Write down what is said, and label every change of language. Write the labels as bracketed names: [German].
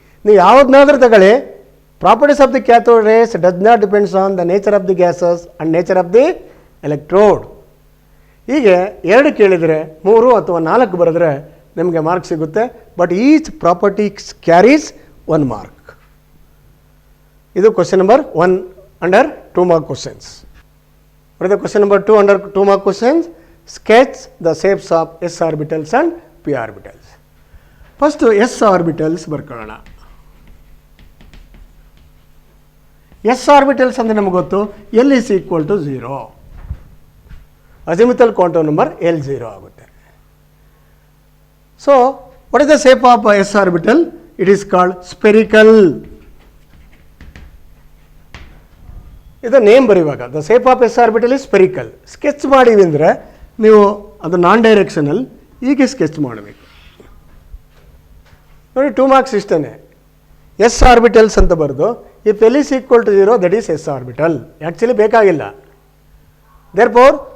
[Kannada] ನೀವು ಯಾವುದನ್ನಾದ್ರೂ ತಗೊಳ್ಳಿ, [English] Properties of the cathode rays does not depends on the nature of the gases and nature of the electrode. [Kannada] ಹೀಗೆ 2 ಕೇಳಿದರೆ 3 ಅಥವಾ 4 ಬರೆದ್ರೆ ನಮಗೆ ಮಾರ್ಕ್ ಸಿಗುತ್ತೆ. [English] But each property carries 1 mark. ಇದು question number 1 under 2 mark questions. What is the question number 2 under 2 mark questions? Sketch the shapes of s orbitals and p orbitals. [Kannada] First s orbitals ಬರ್ಕೊಳ್ಳೋಣ. s orbitals ಅಂದರೆ ನಮಗೆ ಗೊತ್ತು, [English] L is equal to 0. [Kannada] ಅಜಿಮುಥಲ್ quantum number L 0 ಆಗುತ್ತೆ. [English] So what is the shape of s orbital? It is called spherical. [Kannada] ಇದು name ಬರೆಯುವಾಗ [English] The shape of s orbital is spherical. [Kannada] Sketch ಮಾಡಿವಿ ಅಂದರೆ ನೀವು ಅದು ನಾನ್ ಡೈರೆಕ್ಷನಲ್ ಹೀಗೆ ಸ್ಕೆಚ್ ಮಾಡಬೇಕು. ನೋಡಿ 2 ಮಾರ್ಕ್ಸ್ ಇಷ್ಟೇ. [English] s orbitals [Kannada] ಅಂತ ಬರೆದು [English] If l is equal to 0 that is s orbital. [Kannada] Actually ಬೇಕಾಗಿಲ್ಲ. [English] therefore